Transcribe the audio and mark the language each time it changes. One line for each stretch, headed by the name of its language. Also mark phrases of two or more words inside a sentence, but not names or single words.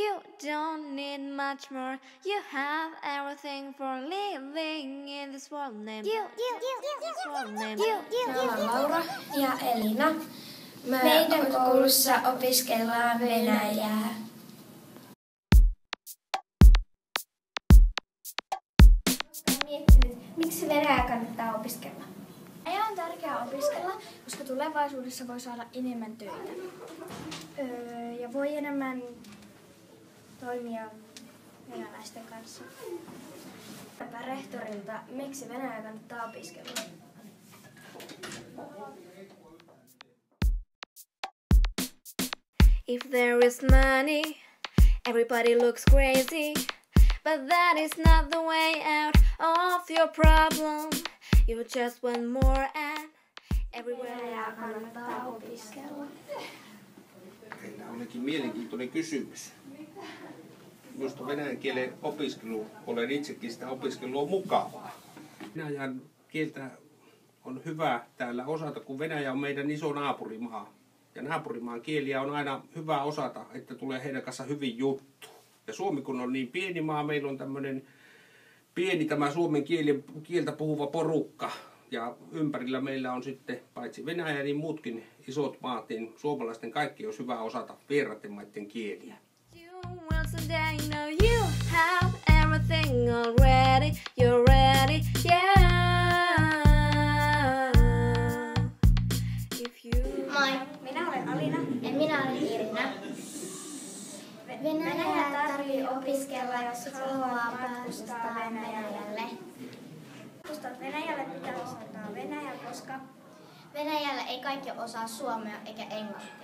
English: You don't need much more. You have everything for living in this world name. You.
Finnish: Me ollaan Laura ja Elina. Meidän koulussa opiskellaan venäjää. Miettinyt, miksi venäjää kannattaa opiskella? Venäjää on tärkeää opiskella, koska tulevaisuudessa voi saada enemmän töitä. Ja voi enemmän toimia venäläisten kanssa. Rehtorilta, miksi venäjää kannattaa opiskella?
English: If there is money, everybody looks crazy. But that is not the way out of your problem. You just want more and everywhere.
Finnish: Venäjää kannattaa opiskella. Teillä olikin mielenkiintoinen kysymys. Minusta venäjän kielen opiskelu, olen itsekin sitä opiskelua mukavaa. Venäjän kieltä on hyvä täällä osata, kun Venäjä on meidän iso naapurimaa. Ja naapurimaan kieliä on aina hyvä osata, että tulee heidän kanssa hyvin juttu. Ja Suomi kun on niin pieni maa, meillä on tämmöinen pieni tämä suomen kieltä puhuva porukka. Ja ympärillä meillä on sitten paitsi Venäjä, niin muutkin isot maat, niin suomalaisten kaikki olisi hyvä osata vieraiden maiden kieliä.
English: Well, today you know you have everything already. You're ready, yeah. If you...
Finnish: Moi, minä olen Alina. Ja minä olen Irina. Venäjää tarvii opiskella, jos haluaa matkustaa Venäjälle. Matkustaa Venäjälle pitää osata venäjää, koska Venäjällä ei kaikki osaa suomea eikä englantia.